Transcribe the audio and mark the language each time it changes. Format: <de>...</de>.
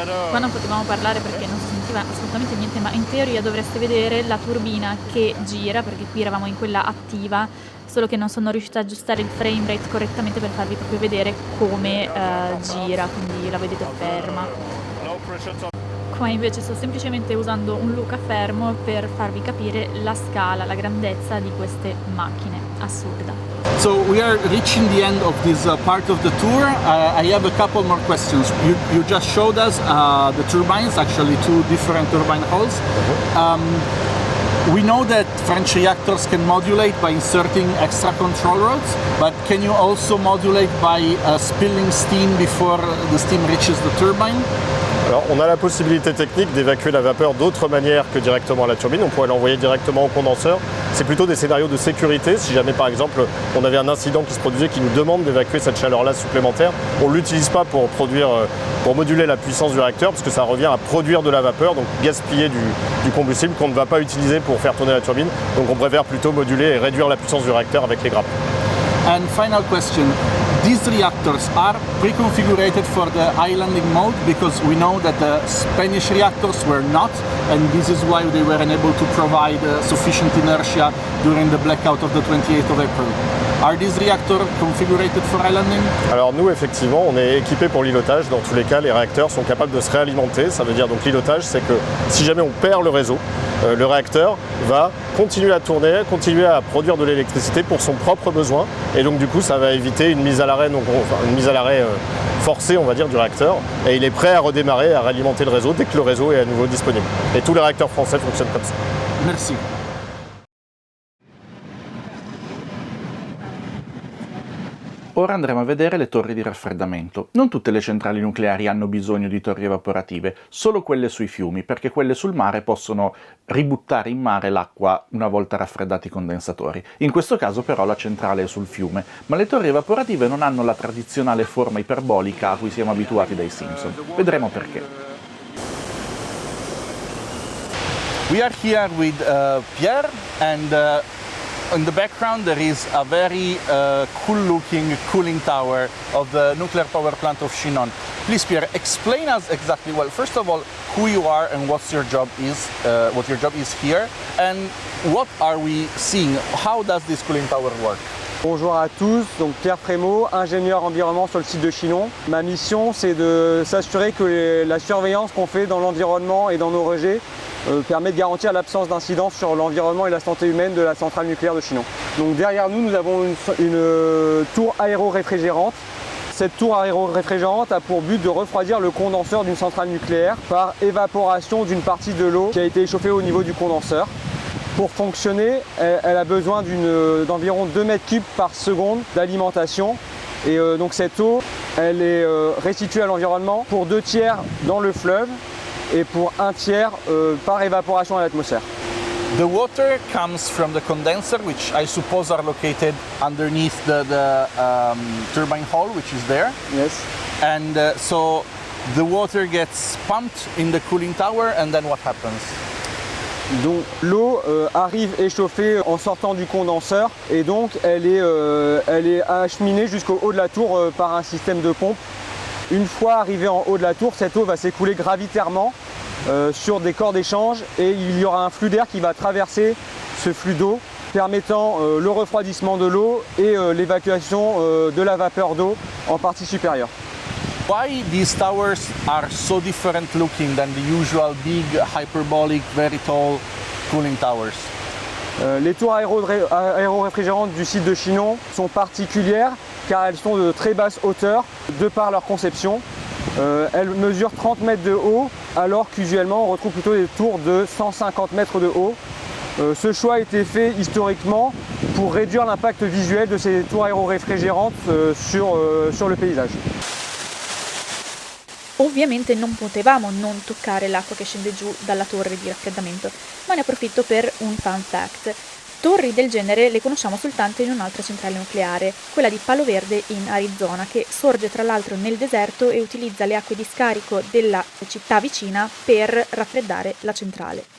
<it>Qua non potevamo parlare perché non si sentiva assolutamente niente, ma in teoria dovreste vedere la turbina che gira, perché qui eravamo in quella attiva, solo che non sono riuscita ad aggiustare il frame rate correttamente per farvi proprio vedere come gira, quindi la vedete ferma. Qua invece sto semplicemente usando un Luca fermo per farvi capire la scala, la grandezza di queste macchine, assurda.</it> <en>So we are reaching the end of this part of the tour. I have a couple more questions. You just showed us the turbines, actually two different turbine hulls. We know that French reactors can modulate by inserting extra control rods, but can you also modulate by spilling steam before the steam reaches the turbine?</en> <fr>Alors, on a la possibilité technique d'évacuer la vapeur d'autres manières que directement à la turbine. On pourrait l'envoyer directement au condenseur. C'est plutôt des scénarios de sécurité. Si jamais, par exemple, on avait un incident qui se produisait qui nous demande d'évacuer cette chaleur-là supplémentaire, on ne l'utilise pas pour moduler la puissance du réacteur, parce que ça revient à produire de la vapeur, donc gaspiller du combustible qu'on ne va pas utiliser pour faire tourner la turbine. Donc on préfère plutôt moduler et réduire la puissance du réacteur avec les grappes.</fr> <en>And final question. These reactors are pre-configured for the islanding mode because we know that the Spanish reactors were not, and this is why they were unable to provide sufficient inertia during the blackout of the 28th of April. Are these reactors configured for islanding?</en> <fr>Alors nous, effectivement, on est équipé pour l'îlotage. Dans tous les cas, les réacteurs sont capables de se réalimenter. Ça veut dire donc l'îlotage, c'est que si jamais on perd le réseau, le réacteur va continuer à tourner, continuer à produire de l'électricité pour son propre besoin. Et donc du coup, ça va éviter une mise à l'arrêt, une mise à l'arrêt forcée, on va dire, du réacteur. Et il est prêt à redémarrer, à réalimenter le réseau dès que le réseau est à nouveau disponible. Et tous les réacteurs français fonctionnent comme ça. Merci.</fr> <it>Ora andremo a vedere le torri di raffreddamento. Non tutte le centrali nucleari hanno bisogno di torri evaporative, solo quelle sui fiumi, perché quelle sul mare possono ributtare in mare l'acqua una volta raffreddati i condensatori. In questo caso però la centrale è sul fiume, ma le torri evaporative non hanno la tradizionale forma iperbolica a cui siamo abituati dai Simpson. Vedremo perché.</it> <en>We are here with Pierre and in the background there is a very cool looking cooling tower of the nuclear power plant of Chinon. Please Pierre, explain us exactly, well, first of all, who you are and what your job is here, and what are we seeing? How does this cooling tower work?</en> <fr>Bonjour à tous, donc Pierre Frémaux, ingénieur environnement sur le site de Chinon. Ma mission, c'est de s'assurer que la surveillance qu'on fait dans l'environnement et dans nos rejets permet de garantir l'absence d'incidence sur l'environnement et la santé humaine de la centrale nucléaire de Chinon. Donc derrière nous, nous avons une tour aéro-réfrigérante. Cette tour aéro-réfrigérante a pour but de refroidir le condenseur d'une centrale nucléaire par évaporation d'une partie de l'eau qui a été échauffée au niveau du condenseur. Pour fonctionner, elle a besoin d'environ 2 mètres cubes par seconde d'alimentation. Et donc cette eau, elle est restituée à l'environnement pour 2 tiers dans le fleuve et pour 1 tiers par évaporation à l'atmosphère.</fr> <en>The water comes from the condenser, which I suppose are located underneath the turbine hall, which is there. Yes. And so the water gets pumped in the cooling tower, and then what happens?</en> <fr>Donc l'eau arrive échauffée en sortant du condenseur et donc elle est acheminée jusqu'au haut de la tour par un système de pompe. Une fois arrivée en haut de la tour, cette eau va s'écouler gravitairement sur des corps d'échange et il y aura un flux d'air qui va traverser ce flux d'eau, permettant le refroidissement de l'eau et l'évacuation de la vapeur d'eau en partie supérieure.</fr> <en>Why these towers are so different looking than the usual big, hyperbolic, very tall cooling towers?</en> <fr>Les tours aéro-réfrigérantes du site de Chinon sont particulières car elles sont de très basse hauteur de par leur conception. Elles mesurent 30 mètres de haut alors qu'usuellement on retrouve plutôt des tours de 150 mètres de haut. Ce choix a été fait historiquement pour réduire l'impact visuel de ces tours aéro-réfrigérantes sur le paysage.</fr> <it>Ovviamente non potevamo non toccare l'acqua che scende giù dalla torre di raffreddamento, ma ne approfitto per un fun fact. Torri del genere le conosciamo soltanto in un'altra centrale nucleare, quella di Palo Verde in Arizona, che sorge tra l'altro nel deserto e utilizza le acque di scarico della città vicina per raffreddare la centrale.</it>